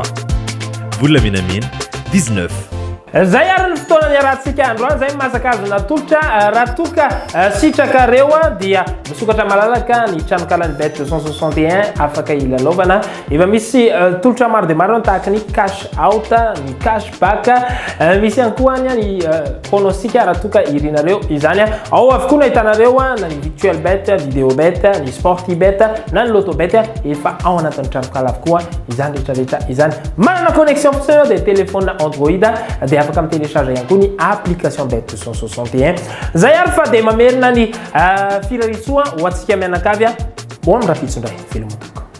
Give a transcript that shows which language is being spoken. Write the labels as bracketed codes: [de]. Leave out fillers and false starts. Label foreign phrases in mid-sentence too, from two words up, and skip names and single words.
[mg] Vola menamena 19. Zay ary ny fotoana niarahantsika androany zay masaka azo natolotra raha toka sitraka reo dia misokatra malalaka ny tranokala ny bet 261 afaka ilalaovana efa misy tolotra maro dia maro tahaka ny [en] cash out [mg] ny [en] cash back [mg] misy ihany koa ny pronostika raha toka irinareo izany ao avokoa nahitanareo na ny [en] virtual bet, video bet, [mg] ny [en] sporty bet [mg] na ny [en] loto bet [mg] efa ao anatin'ny tranokala avokoa izany rehetrarehetra izany. Manana connexion fotsiny dia téléphone Android dia afaka télécharger ihany koa ny application bet 261 zay ary fa dia mamerina ny firarisoa ho antsika mianakavy ho amin'ny rapitsindray filmoto.